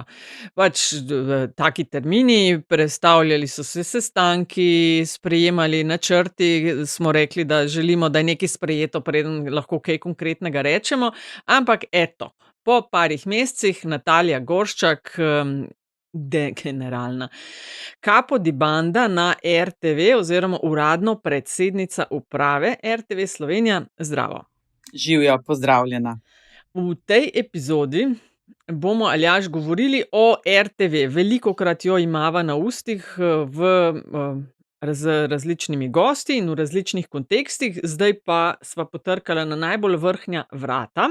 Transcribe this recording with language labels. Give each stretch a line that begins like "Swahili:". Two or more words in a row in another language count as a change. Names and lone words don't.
Slovenian: Pač taki termini, prestavljali so se sestanki, sprejemali načrti, smo rekli, da želimo, da je nekaj sprejeto, preden lahko kaj konkretnega rečemo, ampak eto, po parih mesecih Natalija Gorščak, generalna
Italian: Capo di banda
Slovenian: na RTV oziroma uradno predsednica uprave RTV Slovenija. Zdravo. Živjo, pozdravljena. V tej epizodi bomo, Aljaž, govorili o RTV. Velikokrat jo imava na ustih z različnimi gosti in v različnih kontekstih, zdaj pa sva potrkala na najbolj vrhnja vrata